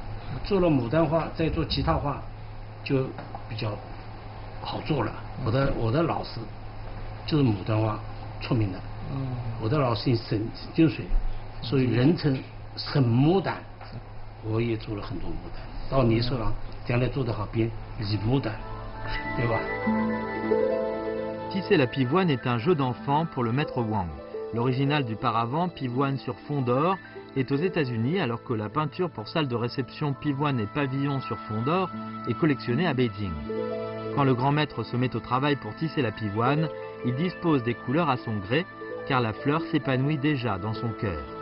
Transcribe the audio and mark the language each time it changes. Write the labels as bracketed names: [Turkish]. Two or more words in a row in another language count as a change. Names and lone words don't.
[Chinese] 做了牡丹花，再做其他花，就比较好做了。我的老师就是牡丹花出名的。我的老师沈金水，所以人称沈牡丹。我也做了很多牡丹，到你手上将来做得好，变李牡丹，对吧？ [French] Tisser la pivoine est un jeu d'enfant pour le maître Wang. L'original du paravent pivoine sur fond d'or est aux États-Unis alors que la peinture pour salle de réception pivoine et pavillon sur fond d'or est collectionnée à Beijing. Quand le grand maître se met au travail pour tisser la pivoine, il dispose des couleurs à son gré car la fleur s'épanouit déjà dans son cœur.